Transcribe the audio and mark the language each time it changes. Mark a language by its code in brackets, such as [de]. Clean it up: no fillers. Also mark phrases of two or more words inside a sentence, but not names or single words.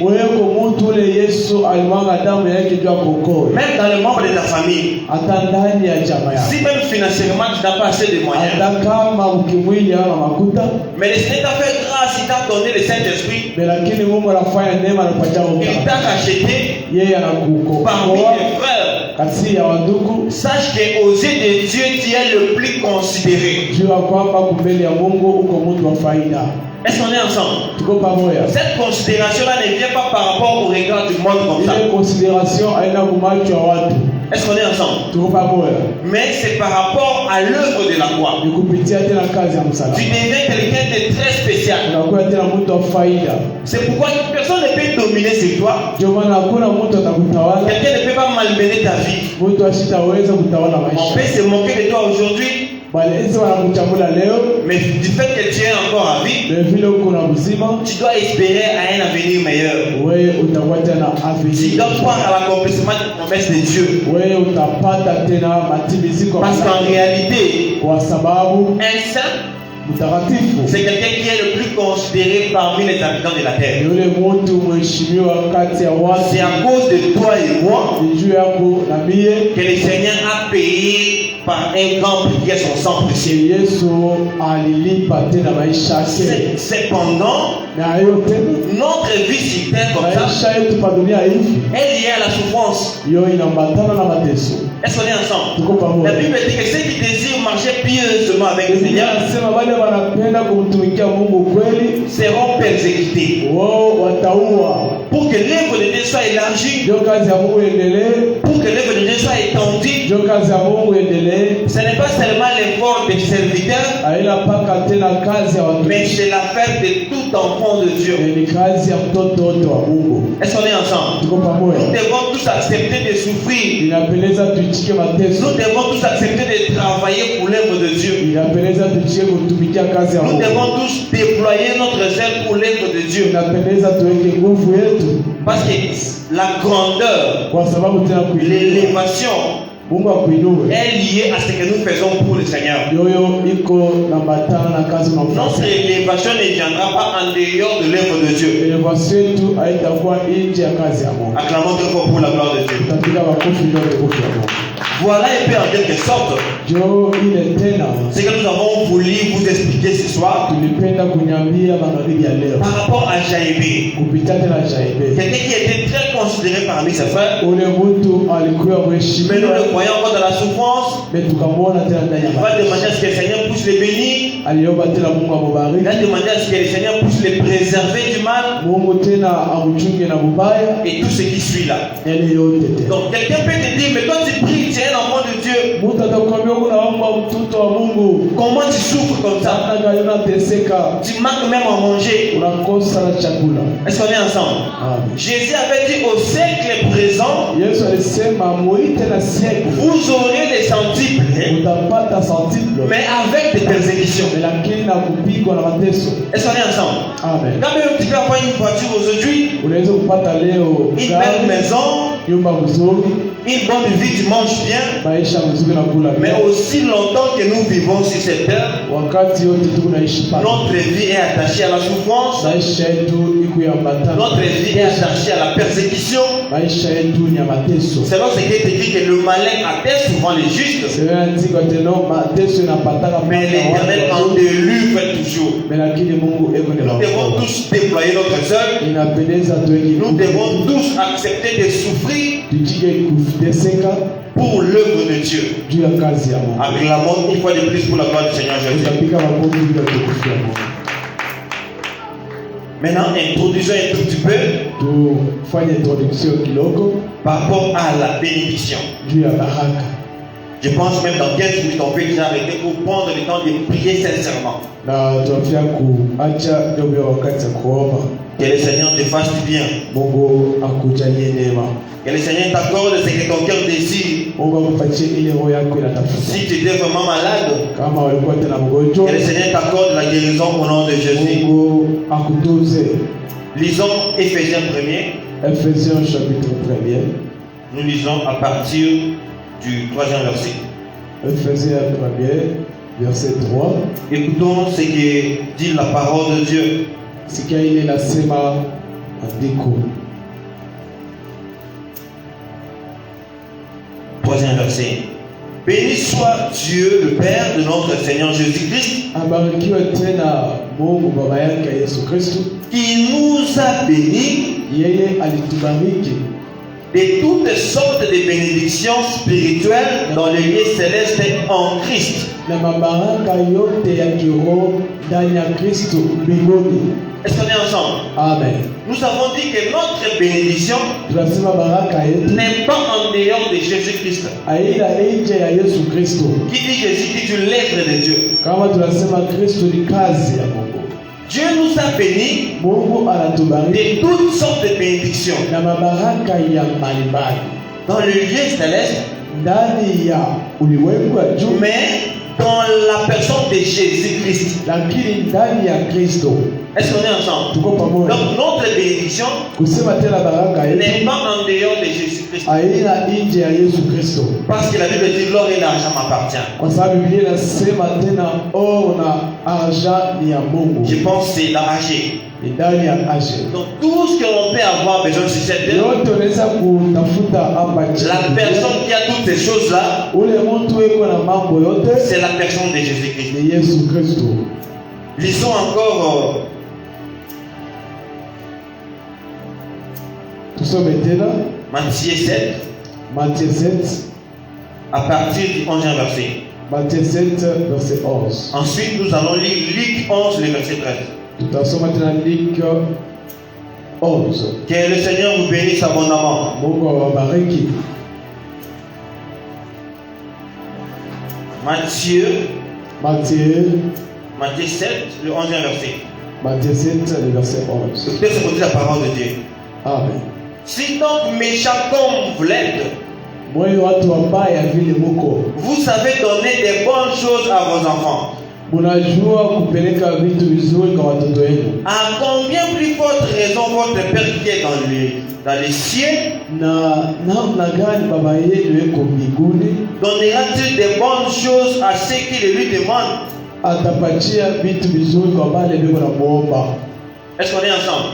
[sw] wewe uko mtu ule Yesu alimwaga damu yake juu ya kuokoa, [fr] Même dans le membre de ta famille, [sw] hata ndani ya jamaa yako, [fr] si même financièrement tu n'as pas assez de moyens, [sw] hata kama ukimwili hauna makuta, [fr] mais le Seigneur t'a fait grâce, il t'a donné le Saint-Esprit, [sw] lakini Mungu anafanya neema, anakupatia [fr] il [sw] uta, [fr] t'a racheté [sw] yeye [fr] parmi [sw] anakuokoa [fr] tes frères. [sw] kati ya wandugu. [fr] Sache qu'aux yeux de Dieu, tu es le plus considéré. [sw] Jua kwamba kumbele ya Mungu uko mtu wa faida. [fr] Est-ce qu'on est ensemble? [sw] Tuko pamoja. [fr] Cette considération-là ne vient pas par rapport au regard du monde comme ça. [sw] Ile consideration haina kumacho ya watu. [fr] Est-ce qu'on est ensemble? [sw] Tuko pamoja. [fr] Mais c'est par rapport à l'œuvre de la croix. [sw] Ni kupitia tena kazi ya msalaba. [fr] Tu deviens quelqu'un de très spécial. [sw] Unakuwa tena mtu wa faida. [fr] C'est pourquoi personne ne peut dominer sur toi. [sw] Ndio maana hakuna mtu atakutawala. [fr] Quelqu'un ne peut pas malmener ta vie. [sw] Mtu asitaweza kutawala [fr] On [sw] maisha. [fr] peut se moquer de toi aujourd'hui, [sw] Bali ese wanakuchambula leo, [fr] mais du fait que tu es encore en vie, [sw] na vile uko na uzima, [fr] tu dois espérer à un avenir meilleur. [sw] wewe utakuwa tena [fr] Tu avenir. dois croire à l'accomplissement des promesses de Dieu. [sw] Wewe utapata tena matimiziko, [fr] Parce qu'en réalité, [sw] kwa sababu [fr] un saint, [sw] mtakatifu [fr] c'est quelqu'un qui est le plus considéré parmi les habitants de la terre. [sw] yule mtu mheshimiwa kati ya watu. [fr] C'est à cause de toi et moi [sw] Ni juu yako na mie [fr] que le Seigneur a payé par un grand prix qui est son sang précieux. [sw] Yesu alilipa tena maisha yake, [fr] Cependant, [sw] na yote [fr] notre vie sur terre comme ça, [sw] maisha yetu pa dunia hivi [fr] elle est liée à la souffrance. [sw] yo inaambatana na mateso. [fr] Est-ce qu'on est ensemble? [sw] Tuko [fr] La [sw] pamoja. [fr] Bible dit que ceux qui désirent marcher pieusement avec le [sw] Biblia [fr] Seigneur [sw] inasema wale wanapenda kumtumikia Mungu kweli [fr] seront persécutés. [sw] wao wataua. [fr] Pour que l'œuvre de Dieu soit élargie, [sw] Ndio kazi ya Mungu iendelee, [fr] pour que l'œuvre de Dieu soit étendue, [sw] ndio kazi ya Mungu iendelee. [fr] ce n'est pas seulement l'effort des serviteurs, [sw] Haina paka tena kazi ya watu, [fr] mais c'est l'affaire de tout enfant de Dieu. [sw] ni kazi ya mtoto wote wa Mungu. [fr] Est-ce qu'on est ensemble? [sw] Tuko [fr] Nous [sw] pamoja. [fr] devons tous accepter de souffrir. [sw] Inapendeza tuichike mateso, [fr] Nous devons tous accepter de travailler pour l'œuvre de Dieu. [sw] inapendeza tuichike kutumikia kazi ya [fr] Nous [sw] Mungu, [fr] devons tous déployer notre zèle pour l'œuvre de Dieu. [sw] inapendeza tuweke nguvu yetu, [fr] Parce que la grandeur, [sw] kwa sababu tena kuinua [fr] l'élévation [sw] Mungu akuinue [fr] est liée à ce que nous faisons pour le Seigneur. [sw] yoyo iko nambatana na kazi [fr] Notre [sw] unafanya. [fr] élévation ne viendra pas en dehors de l'œuvre de Dieu. [sw] Elevation yetu haitakuwa nje ya kazi ya Mungu. [fr] Acclamons très fort pour la gloire de Dieu. [sw] Tutapiga makofi ndio tukufu ya Mungu. [fr] Voilà un peu en quelque sorte [sw] Jo ile tena [fr] ce que nous avons voulu vous expliquer ce soir [sw] tulipenda kunyambia magharibi ya leo [fr] par rapport à Jaïbé. [sw] kupitia tena Jaibe. [fr] Quelqu'un qui était très considéré parmi ses frères, [sw] Ule mtu alikuwa [fr] mais nous [sw] mheshimiwa, [fr] le voyons encore dans la souffrance. [sw] mais tukamwona tena ndani ya [fr] Il va [sw] maisha. [fr] demander à ce que le Seigneur puisse les bénir. [sw] Aliomba tena Mungu [fr] Il [sw] amubariki, [fr] va demander à ce que le Seigneur puisse les préserver du mal [sw] Mungu tena amchunge na mubaya, [fr] et tout ce qui suit là. [sw] yale yote tena. [fr] Donc quelqu'un peut te dire, mais toi tu pries, tu es un enfant de Dieu. [sw] Mtu atakwambia unaomba mtoto wa Mungu, [fr] Comment tu souffres comme ça? [sw] namna gani unateseka, [fr] Tu manques même à manger. [sw] unakosa na chakula. [fr] Est-ce qu'on est ensemble? Amen. Jésus avait dit au siècle présent, [sw] Yesu alisema muite na siku [fr] vous aurez des centiples, [sw] utapata centuple, [fr] mais avec des persécutions. [sw] lakini na kupigwa na mateso. [fr] Est-ce qu'on est ensemble? Amen. Quand même tu peux avoir une voiture aujourd'hui, [sw] Unaweza kupata leo [fr] une belle [sw] gari, [fr] maison, [sw] nyumba mzuri, [fr] une bonne vie, tu manges bien, [sw] maisha mzuri na kula [fr] mais bien. aussi longtemps que nous vivons sur cette terre, [sw] Wakati yote tunaishi pale, [fr] notre vie est attachée à la souffrance, [sw] maisha yetu iko yambatana, [fr] notre vie est attachée à la persécution. [sw] maisha yetu ni ya mateso. [fr] C'est là ce qui est écrit que le malin atteint souvent les justes, [sw] Seandikwa tena mateso inapataka [fr] mais l'Éternel en délivre toujours. [sw] lakini Mungu eko ni [fr] Nous devons [sw] roho. [fr] tous déployer notre œuvre. [sw] Inapendeza tuweke [fr] Nous [sw] nguvu, [fr] devons tous accepter de souffrir [sw] tujike kuteseka [fr] pour l'œuvre de Dieu. [sw] juu ya kazi ya Mungu. [fr] Acclamons une fois de plus pour la gloire du Seigneur Jésus. [sw] Tutapiga makofi bila tukufu ya Mungu. [fr] Maintenant, introduisons un tout petit peu [sw] Tufanye introduction kidogo [fr] par rapport à la bénédiction. [sw] juu ya baraka. [fr] Je pense même dans 15 minutes, on peut déjà arrêter pour prendre le temps de prier sincèrement. [sw] Na tunafia kuacha ndio wakati wa kuomba. [fr] Que le Seigneur te fasse du bien. [sw] Mungu akujalie neema. [fr] Que le Seigneur t'accorde ce que ton cœur désire. [sw] Mungu akupatie ile roho yako inatafuta. [fr] Si tu étais vraiment malade, [sw] Kama ulikuwa tena mgonjwa, [fr] que le Seigneur t'accorde la guérison au nom de Jésus. [sw] Mungu akutunze. [fr] Lisons Éphésiens 1er. Ephésiens chapitre 1er. Nous lisons à partir du 3e verset. Ephésiens 1er, verset 3. Écoutons ce que dit la parole de Dieu. [sw] Sikia ile nasema andiko. [fr] 3e verset. Béni soit Dieu, le Père de notre Seigneur Jésus-Christ, [sw] Abarikiwe tena Mungu baba yake Yesu Kristo. [fr] qui nous a bénis [sw] Yeye alitubariki [fr] de toutes sortes de bénédictions spirituelles dans les lieux célestes en Christ. [sw] na mabaraka yote ya kiroho ndani ya Kristo mbinguni. [fr] Est-ce qu'on est ensemble? Amen. Nous avons dit que notre bénédiction [sw] Tunasema baraka yetu [fr] n'est pas en dehors de Jésus-Christ. [sw] aina nje ya Yesu Kristo. [fr] Qui dit Jésus dit une lèvre de Dieu. [sw] Kama tunasema Kristo ni kazi ya Mungu. [fr] Dieu nous a bénis [sw] Mungu anatubariki [fr] de toutes sortes de bénédictions [sw] na mabaraka ya mbalimbali [fr] dans le lieu céleste, [sw] ndani ya ulimwengu wa juu, [fr] mais dans la personne de Jésus-Christ. [sw] lakini ndani ya Kristo. [fr] Est-ce qu'on est ensemble? [sw] Tuko pamoja. [fr] Donc notre bénédiction [sw] Kusema tena baraka [fr] n'est [sw] yetu [fr] pas en dehors de Jésus-Christ. [sw] aina nje ya Yesu Kristo, [fr] Parce que la Bible dit l'or et l'argent m'appartient. [sw] kwa sababu Biblia inasema tena or na argent ni ya Mungu, [fr] Je pense que c'est la AG. [sw] ni ndani ya ashe. [fr] Donc tout ce que l'on peut avoir besoin sur cette terre, [sw] Yote unaweza kutafuta hapa [fr] la [sw] chini. [fr] personne qui a toutes ces choses-là, [sw] Ule mtu eko na mambo yote [fr] c'est la personne de Jésus-Christ. [sw] ni Yesu Kristo. [fr] Lisons encore [sw] Tusome tena [fr] Matthieu 7, Matthieu 7, à partir du 11e verset. Matthieu 7 verset 11. Ensuite, nous allons lire Luc 11, le verset 13. [sw] Tutasoma tena Luc 11. [fr] Que le Seigneur vous bénisse abondamment. [sw] Mungu awabariki. [fr] Matthieu, Matthieu 7, le 11e verset. Matthieu 7 le verset 11. Écoutez ce que dit la parole de Dieu. Amen. Si donc méchant comme vous l'êtes, [sw] Mwe watu wabaya vile muko, [fr] vous savez donner des bonnes choses à vos enfants, [sw] munajua kupeleka vitu vizuri kwa watoto wenu, [fr] à combien plus forte raison votre Père qui est dans les cieux [sw] na namna gani baba yenu yuko mbinguni [fr] donnera-t-il des bonnes choses à ceux qui le lui demandent? [sw] atapatia vitu vizuri kwa wale biko na muomba. [fr] Est-ce qu'on est ensemble?